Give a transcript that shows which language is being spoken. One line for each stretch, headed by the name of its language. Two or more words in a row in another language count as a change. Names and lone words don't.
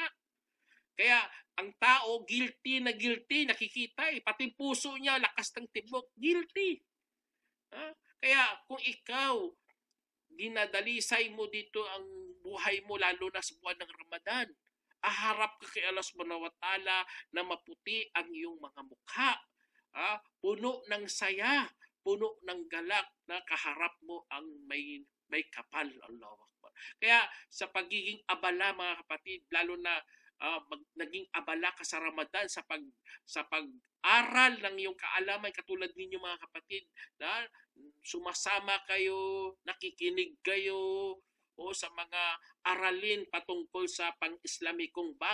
Filipino: Kaya ang tao, guilty, nakikita pati puso niya, lakas ng tibok, guilty. Kaya kung ikaw, dinadalisay mo dito ang buhay mo, lalo na sa buwan ng Ramadan, aharap ka kay Allah
Arabic: سبحانه وتعالى
Filipino: na maputi ang iyong mga mukha. Puno ng saya, puno ng galak na kaharap mo ang may kapal.
Arabic: الله أكبر.
Filipino: Kaya sa pagiging abala mga kapatid, lalo na naging abala ka sa Ramadan sa pag-aral ng iyong kaalaman, katulad ninyo mga kapatid, na sumasama kayo, nakikinig kayo o sa mga aralin patungkol sa pang-Islamikong bagay.